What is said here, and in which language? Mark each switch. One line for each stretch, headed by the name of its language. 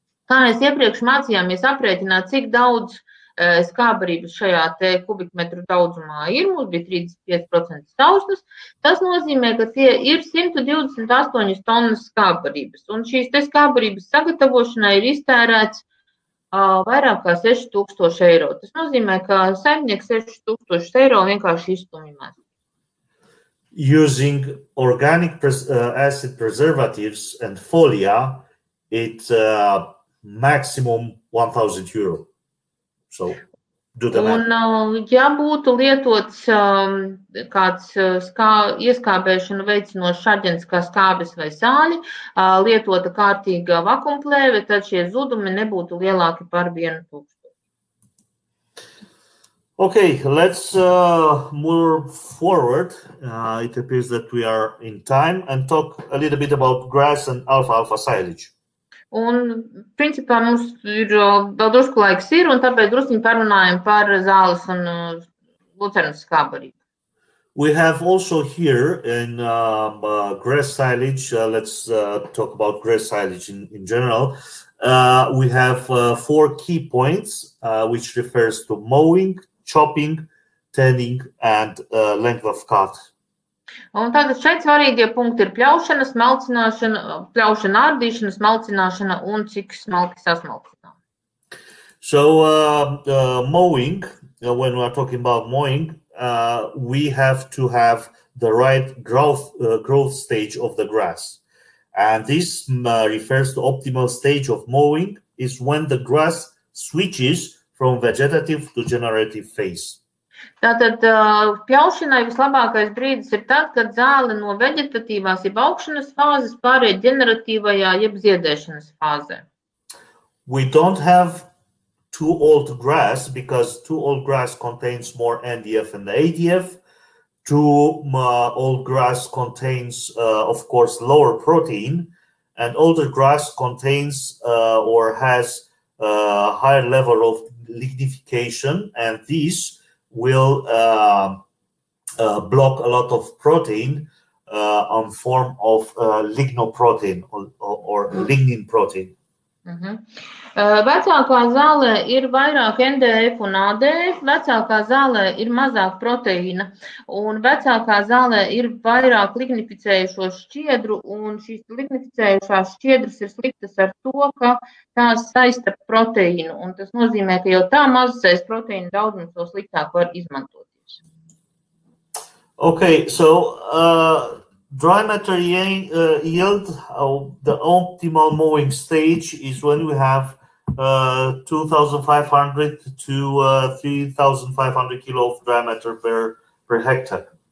Latvian: Kā mēs iepriekš mācījāmies aprēķināt, cik daudz skābbarības šajā te kubikmetru daudzumā ir, mums bija 35% saustas, tas nozīmē, ka tie ir 128 tonnas skābbarības. Un šīs te skābbarības sagatavošanai ir iztērēts vairāk kā 6000 eiro. Tas nozīmē, ka saimnieks 6000 eiro vienkārši izstumj.
English: Using organic acid preservatives and folia, it's maximum 1000 euro. So,
Latvian: un, ja būtu lietots kāds ieskābēšanu veicinošs aģents kā skābes vai sāļi, lietota kārtīga vakumplēve, tad šie zudumi nebūtu lielāki par 1000.
English: Okay, let's move forward. It appears that we are in time and talk a little bit about grass and alfalfa silage.
Latvian: Un, principā, mums ir vēl drusku laiks ir, un tāpēc druskuņi parunājam par Zāles un lucernas skābbarību.
English: We have also here in grass silage, let's talk about grass silage in general. We have 4 key points, which refers to mowing, chopping, thinning, and length of cut.
Latvian: Un tātad šeit svarīgie punkti ir pļaušana, ārdīšana, smalcināšana un cik smalki sasmalcinām.
English: So mowing, when we are talking about mowing, we have to have the right growth stage of the grass. And this refers to optimal stage of mowing is when the grass switches from vegetative to generative phase.
Latvian: Tātad pļaušanai vislabākais brīdis ir tad, kad zāle no veģetatīvās jeb augšanas fāzes pāriet ģeneratīvajā jeb ziedēšanas fāzē.
English: We don't have too old grass because too old grass contains more NDF and ADF. Too old grass contains, of course, lower protein, and older grass contains or has a higher level of lignification, and these will block a lot of protein on form of lignoprotein or lignin protein.
Latvian: Vecākā zālē ir vairāk NDF un ADF, vecākā zālē ir mazāk proteīna, un vecākā zālē ir vairāk lignificējušo šķiedru, un šīs lignificējušās šķiedras ir sliktas ar to, ka tās saista proteīnu, un tas nozīmē, ka jau tā mazais proteīna daudzums to sliktāk var izmantoties.
English: Okay, so dry matter yield, the optimal mowing stage is when we have 2,500 to 3,500 kilo of dry matter per hectare.